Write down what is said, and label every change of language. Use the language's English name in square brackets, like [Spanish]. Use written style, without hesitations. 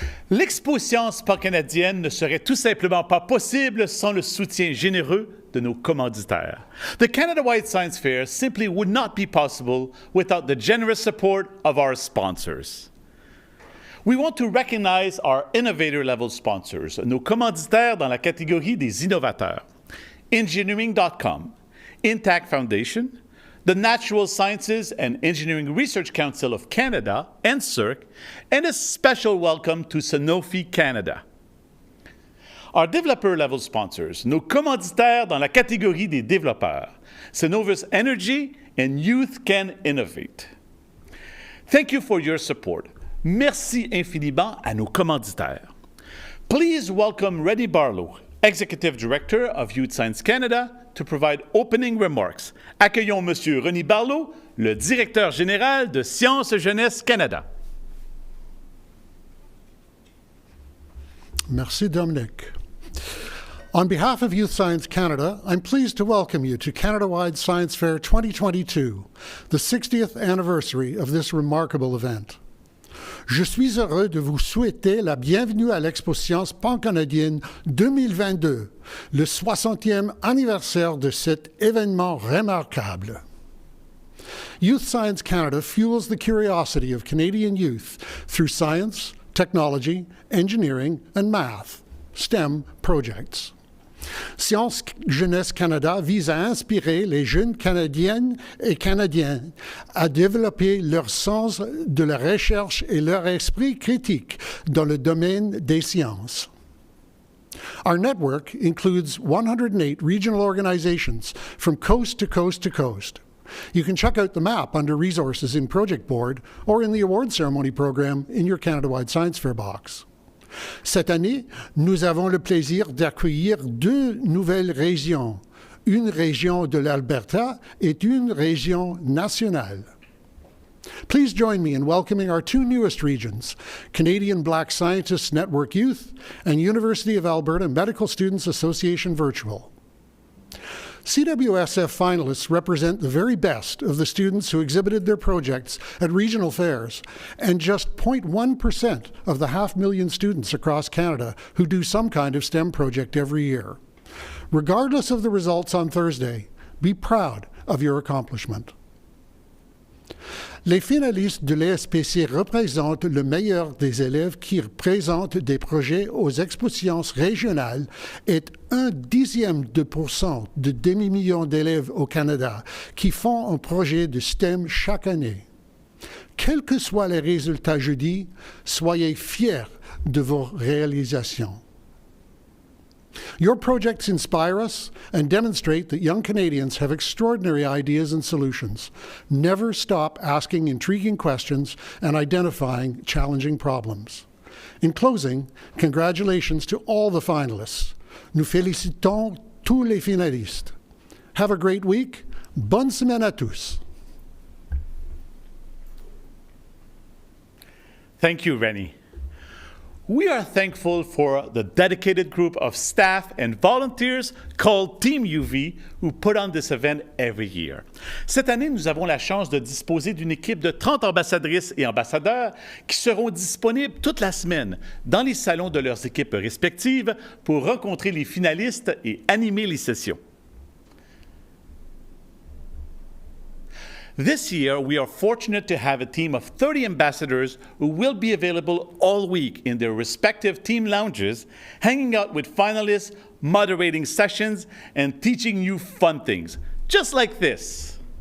[French] L'exposition pancanadienne ne serait tout simplement pas possible sans le soutien généreux de nos commanditaires. [English] The Canada-wide Science Fair simply would not be possible without the generous support of our sponsors. We want to recognize our innovator-level sponsors, [French] nos commanditaires dans la catégorie des innovateurs. [English] Engineering.com, Intact Foundation, the Natural Sciences and Engineering Research Council of Canada, NSERC, and a special welcome to Sanofi Canada. Our developer-level sponsors, [French] nos commanditaires dans la catégorie des développeurs, [English] Cenovus Energy and Youth Can Innovate. Thank you for your support. [French] Merci infiniment à nos commanditaires. [English] Please welcome Rennie Barlow, Executive Director of Youth Science Canada, to provide opening remarks. [French] Accueillons Monsieur Rennie Barlow, le Directeur général de Sciences Jeunesse Canada. Merci, Dominic. [English] On behalf of Youth Science Canada, I'm pleased to welcome you to Canada-wide Science Fair 2022, the 60th anniversary of this remarkable event. [French] Je suis heureux de vous souhaiter la bienvenue à l'Expo Science pancanadienne 2022, le 60e anniversaire de cet événement remarquable. [English] Youth Science Canada fuels the curiosity of Canadian youth through science, technology, engineering, and math, STEM projects. [French] Sciences Jeunesse Canada vise à inspirer les jeunes Canadiennes et Canadiens à développer leur sens de la recherche et leur esprit critique dans le domaine des sciences. [English] Our network includes 108 regional organizations from coast to coast to coast. You can check out the map under Resources in Project Board or in the Award Ceremony program in your Canada-wide Science Fair box. [French] Cette année, nous avons le plaisir d'accueillir deux nouvelles régions, une région de l'Alberta et une région nationale. [English] Please join me in welcoming our two newest regions, Canadian Black Scientists Network Youth and University of Alberta Medical Students Association Virtual. CWSF finalists represent the very best of the students who exhibited their projects at regional fairs, and just 0.1% of the 500,000 students across Canada who do some kind of STEM project every year. Regardless of the results on Thursday, be proud of your accomplishment. [French] Les finalistes de l'ESPC représentent le meilleur des élèves qui présentent des projets aux expositions régionales et 0,1% de demi-million d'élèves au Canada qui font un projet de STEM chaque année. Quels que soient les résultats jeudi, soyez fiers de vos réalisations. [English] Your projects inspire us and demonstrate that young Canadians have extraordinary ideas and solutions. Never stop asking intriguing questions and identifying challenging problems. In closing, congratulations to all the finalists. [French] Nous félicitons tous les finalistes. [English] Have a great week. [French] Bonne semaine à tous. [English] Thank you, Rennie. We are thankful for the dedicated group of staff and volunteers called Team UV who put on this event every year. [French] Cette année, nous avons la chance de disposer d'une équipe de 30 ambassadrices et ambassadeurs qui seront disponibles toute la semaine dans les salons de leurs équipes respectives pour rencontrer les finalistes et animer les sessions. [English] This year, we are fortunate to have a team of 30 ambassadors who will be available all week in their respective team lounges, hanging out with finalists, moderating sessions, and teaching you fun things, just like this.